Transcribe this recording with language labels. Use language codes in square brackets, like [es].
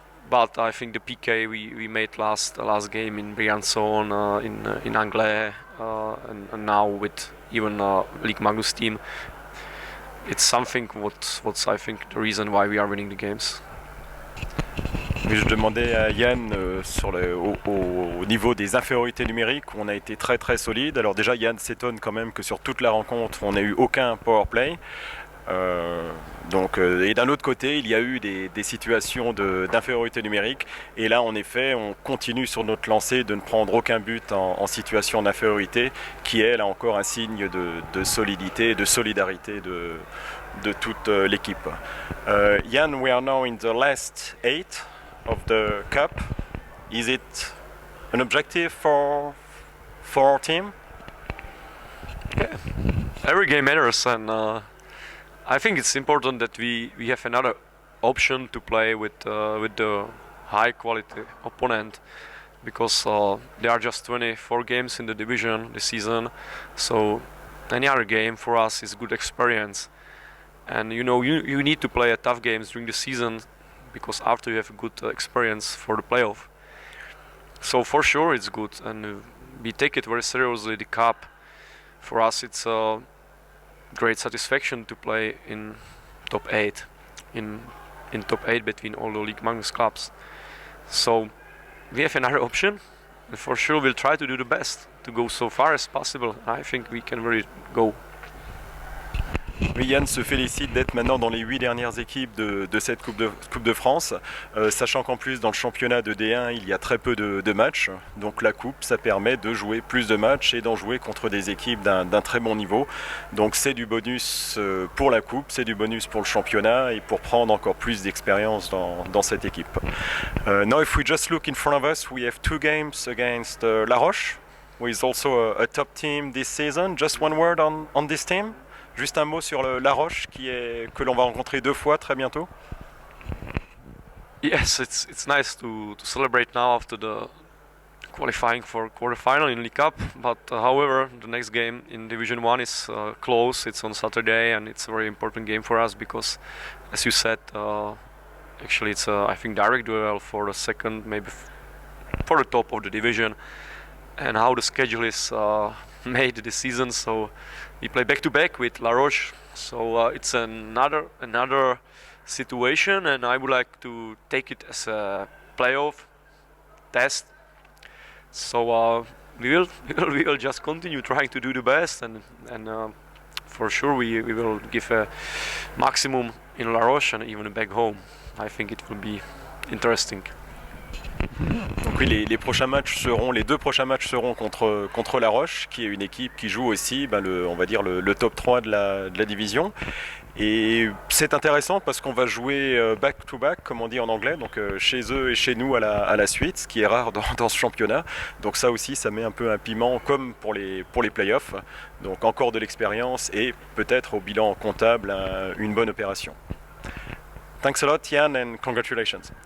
[en] But I think the PK we made last game in Briançon, in Anglais, and now with even Ligue Magnus team, it's something what's I think the reason why we are winning the games. [fr] Je demandais à Yann au niveau des infériorités numériques où on a été très très solide. Alors déjà Yann s'étonne quand même que sur toute la rencontre on n'a eu aucun power play. Et d'un autre côté il y a eu des situations d'infériorité numérique et là en effet on continue sur notre lancée de ne prendre aucun but en situation d'infériorité qui est là encore un signe de solidité et de solidarité de toute l'équipe. [en] Yann, we are now in the last 8 of the cup. Is it an objective for our team? Yeah. Every game matters, and I think it's important that we have another option to play with the high quality opponent, because there are just 24 games in the division this season, so any other game for us is good experience. And you need to play a tough games during the season, because after you have a good experience for the playoff. So for sure it's good, and we take it very seriously. The cup, for us, it's a great satisfaction to play in top 8, in top 8 between all the Ligue Magnus clubs. So we have another option, and for sure we'll try to do the best to go so far as possible. I think we can really go. [fr] Oui, Yann se félicite d'être maintenant dans les 8 dernières équipes de cette Coupe de France, sachant qu'en plus dans le championnat de D1 il y a très peu de matchs, donc la Coupe ça permet de jouer plus de matchs et d'en jouer contre des équipes d'un très bon niveau, donc c'est du bonus pour la Coupe, c'est du bonus pour le championnat et pour prendre encore plus d'expérience dans cette équipe. [en] Now if we just look in front of us, we have 2 games against La Roche, who is also a top team this season. Just one word on this team? [fr] Juste un mot sur La Roche que l'on va rencontrer 2 fois très bientôt. [en] Yes, it's nice to celebrate now after the qualifying for quarterfinal in League Cup. But however, the next game in Division 1 is close. It's on Saturday, and it's a very important game for us because, as you said, actually it's I think direct duel for the second, maybe for the top of the division. And how the schedule is made this season, so we play back to back with La Roche, so it's another situation, and I would like to take it as a playoff test. So we will just continue trying to do the best, and for sure we will give a maximum in La Roche and even back home. I think it will be interesting. [fr] Donc oui, les 2 prochains matchs seront contre La Roche, qui est une équipe qui joue aussi on va dire le top 3 de la division. Et c'est intéressant parce qu'on va jouer [en] back to back, [fr] comme on dit en anglais, donc chez eux et chez nous à la suite, ce qui est rare dans ce championnat. Donc ça aussi, ça met un peu un piment comme pour les playoffs. Donc encore de l'expérience et peut-être au bilan comptable une bonne opération. [en] Thanks a lot, Yann, and congratulations.